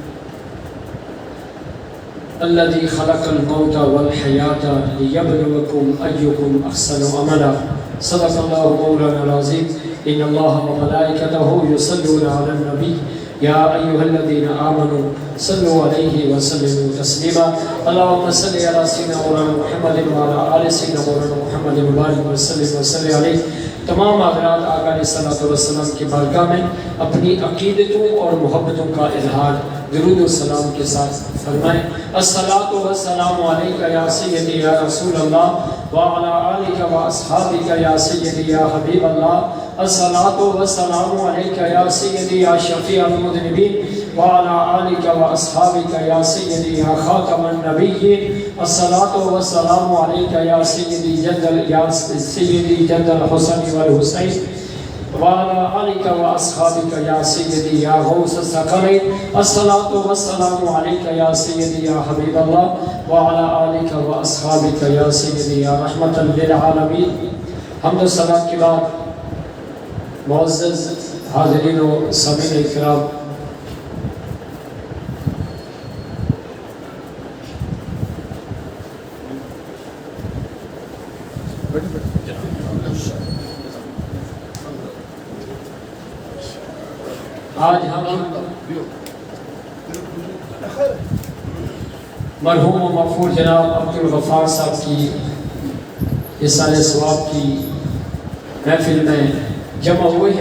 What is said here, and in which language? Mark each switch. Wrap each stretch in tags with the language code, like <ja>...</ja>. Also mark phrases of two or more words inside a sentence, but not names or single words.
<ar>الذي خلق الموت والحياة ليبلوكم أيكم أحسن عملا صدق الله مولانا العظيم إن الله وملائكته يصلون على النبي يا أيها الذين آمنوا صلوا عليه وسلموا تسليما اللهم صل على سيدنا مولانا محمد وعلى آل سيدنا مولانا محمد وبارك وصل عليه.</ar> <ur>تمام حضرات آقا</ur> <ar>عليه الصلاة والسلام</ar> <ur>کی بارگاہ میں اپنی عقیدتوں اور محبتوں کا اظہار درود و سلام کے ساتھ فرمائیں.</ur> <ar>الصلاة والسلام عليك يا سيدي يا رسول الله وعلى آلك وأصحابك يا سيدي يا حبيب الله. الصلاة والسلام عليك يا سيدي يا شفيع المذنبين وعلى آلك وأصحابك يا سيدي يا خاتم النبيين. الصلاة والسلام عليك يا سيدي جد الحسين والحسين وعلى آلك وأصحابك يا سيدي يا غوث الثقلين. الصلاة والسلام عليك يا سيدي يا حبيب الله وعلى آلك وأصحابك يا سيدي يا رحمة للعالمين.</ar> <ur>حمد و صلات کے بعد معزز حاضرین و سامعین اکرام, آج ہم مرحوم و مغفور جناب عبدالغفار صاحب کی ایصال ثواب کی محفل میں جمع ہوئے ہیں.</ur>